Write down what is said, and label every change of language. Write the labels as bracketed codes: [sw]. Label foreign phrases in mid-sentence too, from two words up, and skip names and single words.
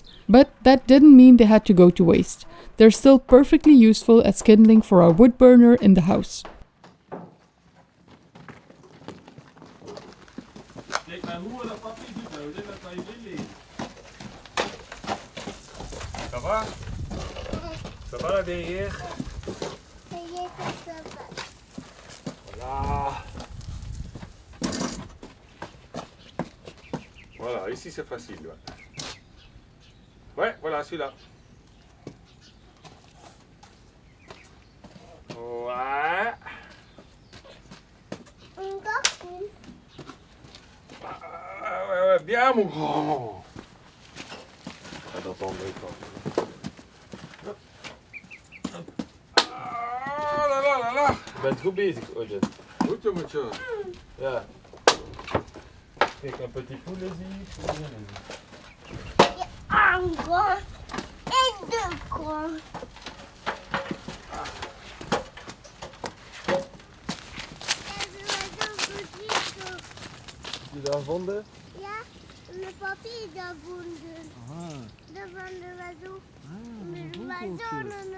[en] But that didn't mean they had to go to waste. They're still perfectly useful as kindling for our wood burner in the house. [nl] Kijk maar hoe dat papier doet, nou. Dat kan je willen. [fr] Ça va? Ça va, derrière? Voilà. Voilà, ici c'est facile. Ouais, voilà celui-là. Ouais. Ouais, bien mon grand. Attends, là. [nl] Je bent goed bezig, Odin. Goed jongetje. Ja. Kijk, een [fr] petit poulet [nl] zie. [fr] Encore et deux coins. [nl] Heb je daar gevonden? Ja, mijn papi is daar gevonden. Dat van de oiseau. Met de oiseau.